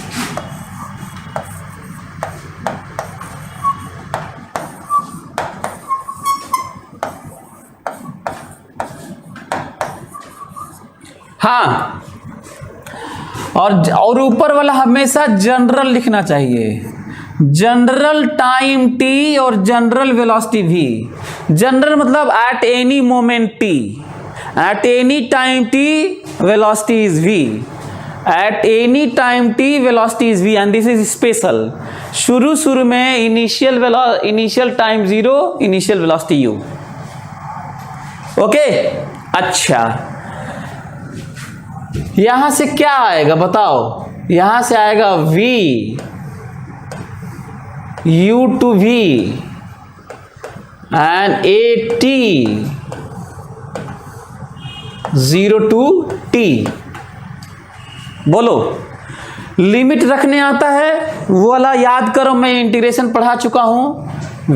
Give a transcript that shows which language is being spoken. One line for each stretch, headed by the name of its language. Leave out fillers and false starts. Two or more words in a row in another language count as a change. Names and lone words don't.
Hindi: हाँ, और ऊपर वाला हमेशा जनरल लिखना चाहिए,
English: general time t
Hindi: और
English: general velocity v. जनरल मतलब at any moment t, at any time t velocity is v, at any time t velocity is v and this is special.
Hindi: शुरू में
English: initial time 0, initial velocity u.
Hindi: ओके, अच्छा यहां से क्या आएगा बताओ? यहां से आएगा v,
English: u to v and a t, 0 to t।
Hindi: बोलो, लिमिट रखने आता है वो वाला याद करो, मैं इंटीग्रेशन पढ़ा चुका हूं।